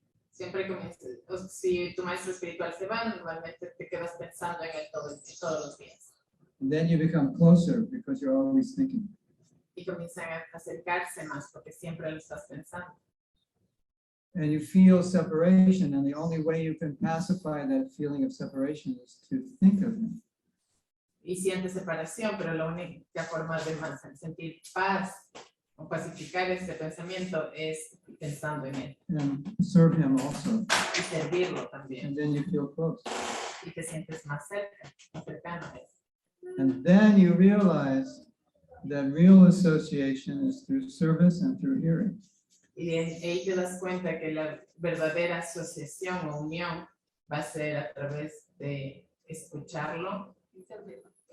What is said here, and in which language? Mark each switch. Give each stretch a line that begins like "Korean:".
Spanish: siempre comienzas, si tu maestro espiritual se va, normalmente te quedas pensando en él todos los días.
English: And then you become closer because you're always thinking.
Spanish: Y comienzan a acercarse más porque siempre lo estás pensando.
English: And you feel separation, and the only way you can pacify that feeling of separation is to think of him.
Spanish: Y sientes separación, pero la única forma de sentir paz o pacificar ese pensamiento es pensando en él.
English: And serve him also.
Spanish: Y servirlo también.
English: And then you feel close.
Spanish: Y te sientes más cerca, más cercano a él.
English: And then you realize that real association is through service and through hearing.
Spanish: Y ahí te das cuenta que la verdadera asociación o unión va a ser a través de escucharlo y servirlo.